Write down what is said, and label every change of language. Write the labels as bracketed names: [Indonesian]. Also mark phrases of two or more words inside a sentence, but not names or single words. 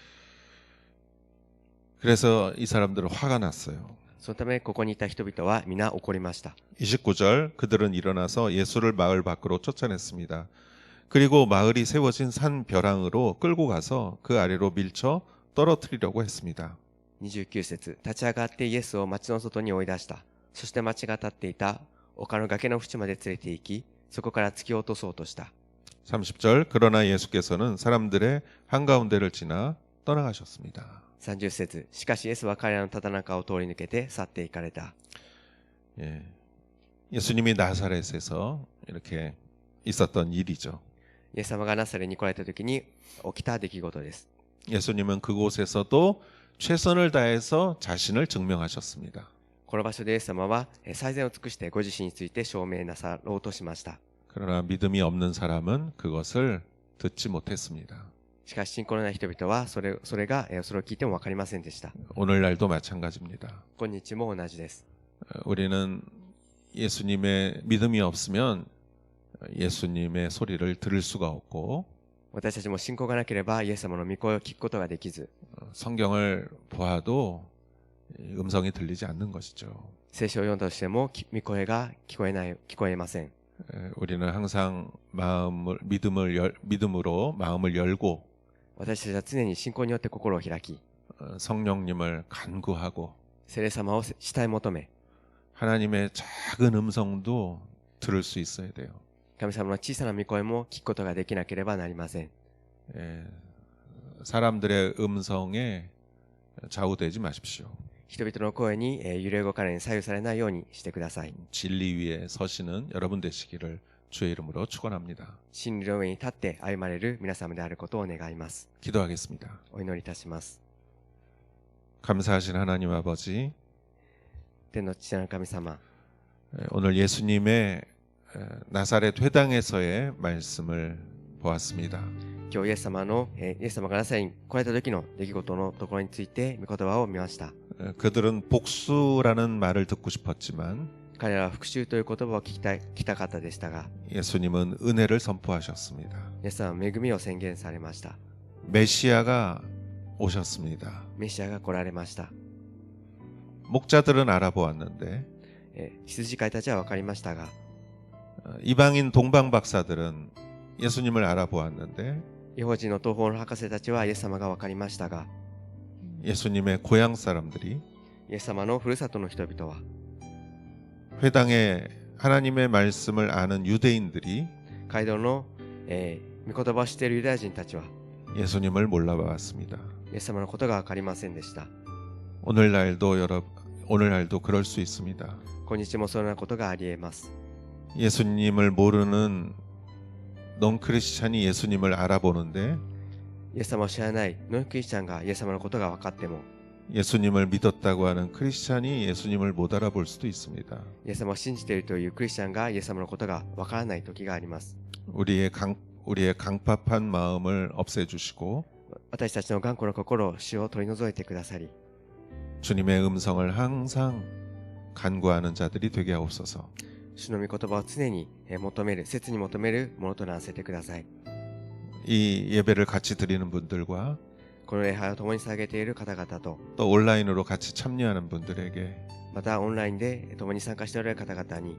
[Korean] 그래서 이 사람들은 화가 났어요. [Japanese] そのためここにいた人々は皆怒りました。 [Korean] 29절 그들은 일어나서 예수를 마을 밖으로 쫓아냈습니다. 그리고 마을이 세워진 산 벼랑으로 끌고 가서 그 아래로 밀쳐 떨어뜨리려고 했습니다. [Japanese] 29 節、立ち上がってイエスを町の外に追い出した。そして町が立っていた丘の崖の縁まで連れて行き、そこから突き落とそうとした。 [Korean] 30절 그러나 예수께서는 사람들의 한가운데를 지나 떠나가셨습니다. [Japanese] 30 節、しかしイエスは彼らのただ中を通り抜けて去って行かれた。 [Korean] 예. 예수님이 나사렛에서 이렇게 있었던 일이죠. [Japanese] イエス様がナサレに来られた時に起きた出来事です。 [Korean] 예수님은 그곳에서도 최선을 다해서 자신을 증명하셨습니다. [Japanese] この場所でイエス様は最善を尽くしてご自身について証明なさろうとしました。 [Korean] 그러나 믿음이 없는 사람은 그것을 듣지 못했습니다. [Japanese] しかし信仰のない人々はそれを聞いても分かりませんでした。 [Korean] 오늘날도 마찬가지입니다. [Japanese] 今日も同じです。 [Korean] 우리는 예수님의 믿음이 없으면 예수님의 소리를 들을 수가 없고 [Japanese] 私たちも信仰がなければイエス様の御声を聞くことができず、 [Korean] 성경을 보아도 음성이 들리지 않는 것이죠. [Japanese] 聖書を読んだとしても御声が聞こえません。 [Korean] 우리는 항상 믿음으로 마음을 열고 [Japanese] 私たちは常に信仰によって心を開き、 [Korean] 성령님을 간구하고 [Japanese] 聖霊様を慕い求め、 [Korean] 하나님의 작은 음성도 들을 수 있어야 돼요. [Japanese] 神様の小さな御声も聞くことができなければなりません。 [Korean] 사람들의 음성에 좌우되지 마십시오. [Japanese] 人々の声に揺れ動かれに左右されないようにしてください。 [Korean] 진리 위에 서시는 여러분 되시기를 주의 이름으로 축원합니다. [Japanese] 真理の上に立って歩まれる皆様であることを願います。 [Korean] 기도하겠습니다. [Japanese] お祈りいたします。 [Korean] 감사하신 하나님 아버지, [Japanese] 天の父なる神様、 [Korean] 오늘 예수님의 나사렛 회당에서의 말씀을 보았습니다. [Japanese] 今日イエス様がナサレに来られた時の出来事のところについて御言葉を見ました。 [Korean] 그들은 복수라는 말을 듣고 싶었지만 [Japanese] 彼らは復讐という言葉を聞きたかったでしたが、 [Korean] 예수님은 은혜를 선포하셨습니다. [Japanese] イエス様は恵みを宣言されました。 [Korean] 메시아가 오셨습니다. [Japanese] メシアが来られました。 [Korean] 목자들은 알아보았는데 [Japanese] 羊飼いたちは分かりましたが、 [Korean] 이방인 동방 박사들은 예수님을 알아보았는데 [Japanese] 異邦人の東方の博士たちはイエス様が分かりましたが、 [Korean] 예수님의 고향 사람들이 [Japanese] イエス様のふるさとの人々は [Korean] 회당에 하나님의 말씀을 아는 유대인들이 [Japanese] 街道の、御言葉を知っているユダヤ人たちは [Korean] 예수님을 몰라봤습니다. [Japanese] イエス様のことが分かりませんでした。 [Korean] 오늘날도 그럴 수 있습니다. [Japanese] 今日もそのようなことがあり得ます。 [Korean] 예수님을 모르는 넌크리스찬이 예수님을 알아보는데 [Japanese] イエス様を知らないノンクリスチャンがイエス様のことが分かっても、 [Korean] 예수님을 믿었다고 하는 크리스찬이 예수님을 못 알아볼 수도 있습니다. [Japanese] イエス様を信じているというクリスチャンがイエス様のことが分からない時があります。 [Korean] 우리의 강팍한 마음을 없애주시고 [Japanese] 私たちの頑固な心を主を取り除いてくださり、 [Korean] 주님의 음성을 항상 간구하는 자들이 되게 하옵소서. [Japanese] 主の御言葉を常に切に求めるものとならせてください。 [Korean] 이 예배를 같이 드리는 분들과 [Japanese] この礼拝を共に捧げている方々と、 [Korean] 또 온라인으로 같이 참여하는 분들에게 [Japanese] またオンラインで共に参加しておられる方々に、